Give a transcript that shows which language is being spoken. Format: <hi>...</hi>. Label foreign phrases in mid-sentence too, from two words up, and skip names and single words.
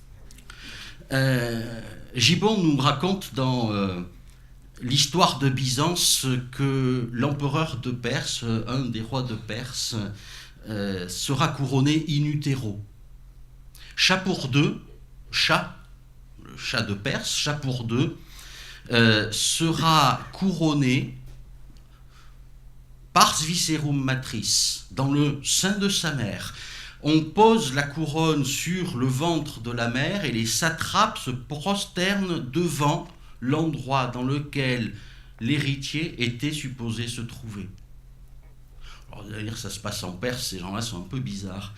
<fr>Gibbon nous raconte dans l'histoire de Byzance que l'empereur de Perse, un des rois de Perse, sera couronné</fr> <la>in utero.</la> <fr>Chat pour deux, le chat de Perse, chat pour deux, sera couronné</fr> <la>pars viscerum matris,</la> <fr>dans le sein de sa mère. On pose la couronne sur le ventre de la mère et les satrapes se prosternent devant l'endroit dans lequel l'héritier était supposé se trouver. Alors, vous allez dire, ça se passe en Perse, ces gens-là sont un peu bizarres.</fr>